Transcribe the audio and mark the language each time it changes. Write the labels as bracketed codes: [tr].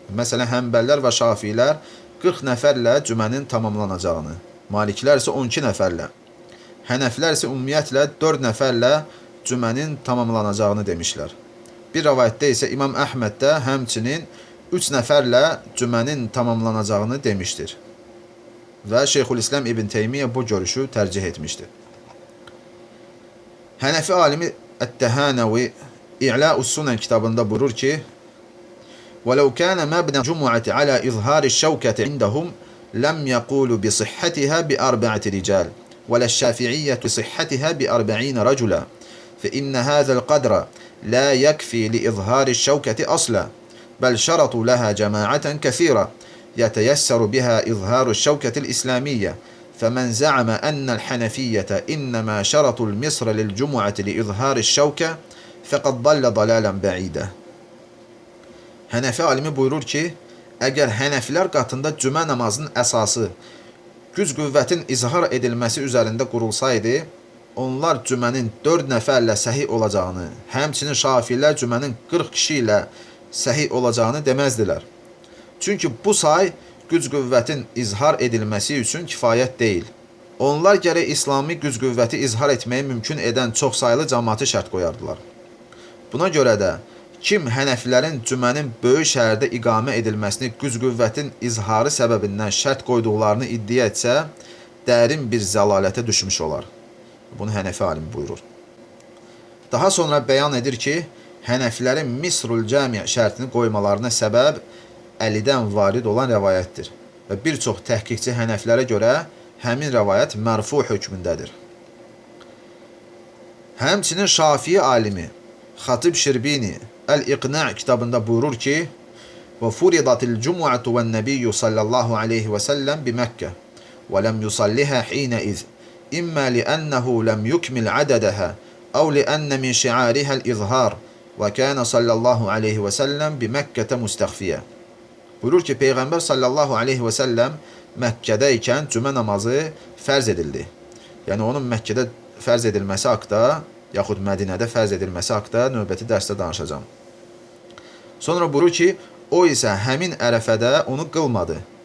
[az] Məsələn, Həmbəllər və Şafilər 40 nəfərlə cümənin tamamlanacağını, Maliklər isə 12 nəfərlə, Hənəflər isə ümumiyyətlə 4 nəfərlə cümənin tamamlanacağını demişlər. Bir rəvayətdə isə İmam Əhməd də həmçinin 3 nəfərlə cümənin tamamlanacağını demişdir. Və Şeyxülislam İbn Teymiyyə bu görüşü tərcih etmişdir. Hənəfi alimi Ət-Təhanəvi İ'la'us-Sunan kitabında buyurur ki, [ar] وَلَوْ كَانَ مَبْنَى الْجُمُعَةِ عَلَى إِظْهَارِ الشَّوْكَةِ عِنْدَهُمْ لَمْ يَقُولُوا بِصِحَّتِهَا بِأَرْبَعَةِ رِجَالٍ وَلَا الشَّافِعِيَّةُ بِصِحَّتِهَا ب40 رَجُلًا فَإِنَّ هَذَا الْقَدْرَ لَا يَكْفِي لِإِظْهَارِ الشَّوْكَةِ أَصْلًا بل شرطوا لها جماعة كثيرة يتيسر بها إظهار الشوكة الإسلامية فمن زعم أن الحنفية إنما شرطوا المصر للجمعة لإظهار الشوكة فقد ضل ضلالا بعيدا. [az] Hənəfi alimi buyurur ki, əgər Hənəfilər qatında cümə namazının əsası güc-qüvvətin izhar edilməsi üzərində qurulsaydı, onlar cümənin 4 nəfərlə səhih olacağını, həmçinin Şafilər cümənin 40 kişi ilə səhih olacağını deməzdilər. Çünki bu say güc-qüvvətin izhar edilməsi üçün kifayət deyil. Onlar gərək İslami güc-qüvvəti izhar etməyi mümkün edən çoxsaylı cəmaatı şərt qoyardılar. Buna görə də kim Hənəfilərin cümənin böyük şəhərdə iqamə edilməsini güc-qüvvətin izharı səbəbindən şərt qoyduqlarını iddia etsə, dərin bir zəlalətə düşmüş olar. Bunu Hənəfi alimi buyurur. Daha sonra bəyan edir ki, Hənəfilərin Misrul Cami şərtini qoymalarına səbəb Əlidən varid olan rəvayətdir. Və bir çox təhqiqçi Hənəfilərə görə həmin rəvayət mərfu hökmündədir. Həmçinin Şafii alimi Xatib Şirbini Əl-İqna' kitabında buyurur ki, [ar] وَفُرِضَتِ الْجُمُعَةُ وَالنَّبِيُّ صَلَّى اللّٰهُ عَلَيْهِ وَسَلَّمْ بِمَكَّةِ وَلَمْ يُصَلِّهَا حِينَئِذٍ إِمَّا لِأَنَّهُ لَمْ يُكْمِلْ عَدَدَهَا أَوْ لِأَنَّ مِنْ شِعَارِهَا الْإِظْهَارِ وَكَانَ صَلَّى اللّٰهُ عَلَيْهِ وَسَلَّمْ بِمَكَّةَ مُسْتَخْفِيًا. [az] Buyurur ki, Peyğəmbər sallallahu aleyhi və səlləm Məkkədə ikən cümə namazı fərz edildi. Yəni onun Məkkədə fərz edilməsi haqda, yaxud Mədinədə fərz edilməsi haqda növbəti dərsdə danışacağam. Sonra buyurur ki, o isə həmin ərəfədə onu qılmadı.